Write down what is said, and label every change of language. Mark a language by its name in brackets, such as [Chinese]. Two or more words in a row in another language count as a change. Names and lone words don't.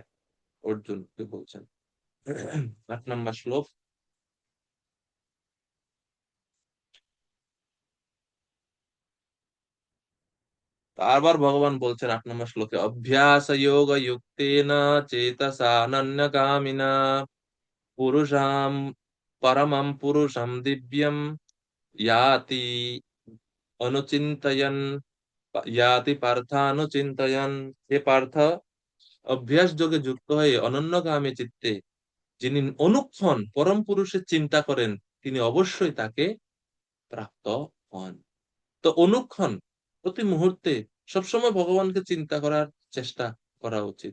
[Bangla] অর্জুনকে বলছেন। 8 নম্বর শ্লোক। বারবার ভগবান বলছেন 8 নম্বর শ্লোকে, [Sanskrit] অভ্যাস যোগ যুক্তেন চেতসা নন্যগামিনা পুরুষাম পরমম পুরুষম দিব্যম याति অনুচিন্তয়ন, याति পার্থানুচিন্তয়ন। [Bangla] হে পার্থ, অভ্যাস যোগে যুক্ত হয়ে অনন্যগামী চিত্তে যিনি অনুক্ষণ পরম পুরুষের চিন্তা করেন তিনি অবশ্যই তাকে প্রাপ্ত হন। তো অনুক্ষণ প্রতি মুহূর্তে সবসময় ভগবানকে চিন্তা করার চেষ্টা করা উচিত।